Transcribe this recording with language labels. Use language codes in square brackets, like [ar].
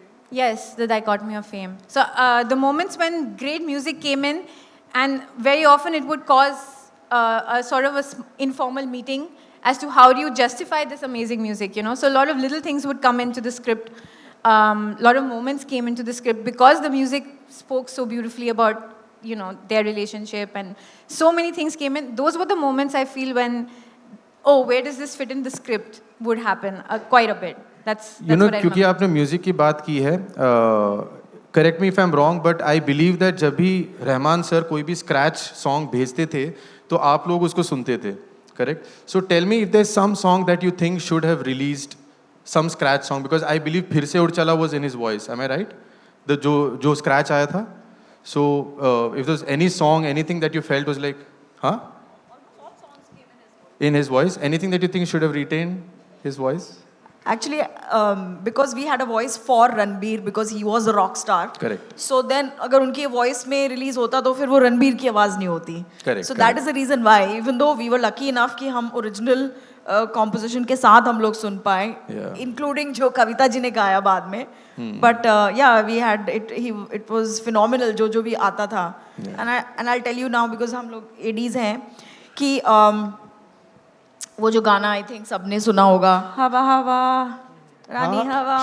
[en] Yes, the dichotomy of fame. So the moments when great music came in, and very often it would cause a sort of informal meeting as to how do you justify this amazing music, So a lot of little things would come into the script. A lot of moments came into the script because the music spoke so beautifully about, their relationship, and so many things came in. Those were the moments I feel when, where does this fit in the script would happen quite a bit. That's what I remember. [hi] क्योंकि आपने music की बात की है, [en] correct me if I'm wrong, but I believe that [hi] जब भी Rahman sir कोई भी scratch song भेजते थे, तो आप लोग उसको सुनते थे. [en] Correct? So tell me if there's some song that you think should have released, some scratch song, because I believe Phir Se Udd Chala was in his voice. Am I right? [hi] जो scratch आया था. [en] So if there's any song, anything that you felt was like, Huh? In his voice? Anything that you think should have retained his voice? Actually, because we had a voice for Ranbir because he was a rock star. Correct. [hi] So then, अगर उनकी voice में release होता तो फिर वो रणबीर की आवाज नहीं होती. [en] Correct, So that is the reason why, even though we were lucky enough [hi] कि हम original composition के साथ हम लोग सुन पाए, [en] Yeah. [hi] including जो कविता जी ने गाया बाद में. [en] But yeah, we had it. It was phenomenal [hi] जो भी आता था. [en] And I'll tell you now because [hi] हम लोग ADs हैं कि वो जो गाना आई थिंक सबने सुना होगा, हवा हवा रानी हवा.